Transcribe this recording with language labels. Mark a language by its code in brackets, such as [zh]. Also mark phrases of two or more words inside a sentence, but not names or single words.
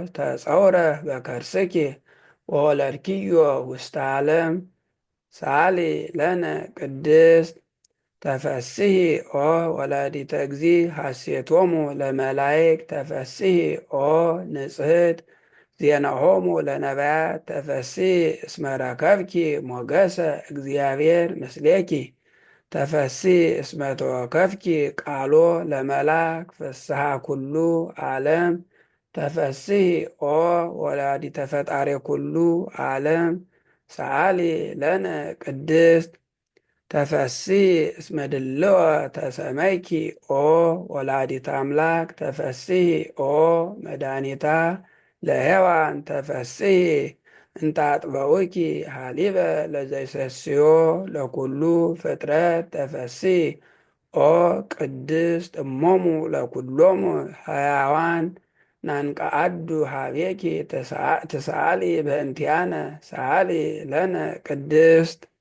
[gez] ተጸውረ በከርስኪ ወወለድኪዮ ውስተ ዓለም ሳሊ ለነ ቅድስት ተፈስሒ ኦ ወላዲተ እግዚ ሐሴቶሙ ለመላይክ ተፈስሒ ኦ ንጽሕት ዜናሆሙ ለነቢያት ተፈስሒ እስመ ረከብኪ ሞገሰ እግዚአብሔር ምስሌኪ ተፈስሒ እስመ ተወከፍኪ ቃሎ ለመላክ ፍስሐ ኩሉ ዓለም ተፈስሒ ኦ ወላዲተ ፈጣሪ ኩሉ ዓለም ሰአሊ ለነ ቅድስት ተፈስሒ እስመ ድልወ ተሰመይኪ ኦ ወላዲተ አምላክ ተፈስሒ ኦ መድኃኒታ ለሔዋን ተፈስሒ እንታጥበውኪ ሃሊበ ለዘይሰስዮ ለኩሉ ፍጥረት ተፈስሒ ኦ ቅድስት እሞሙ ለኩሎሙ ሕያዋን ናንቀአዱ ሀቤኪ ትሰአሊ በእንቲአነ ሰአሊ ለነ ቅድስት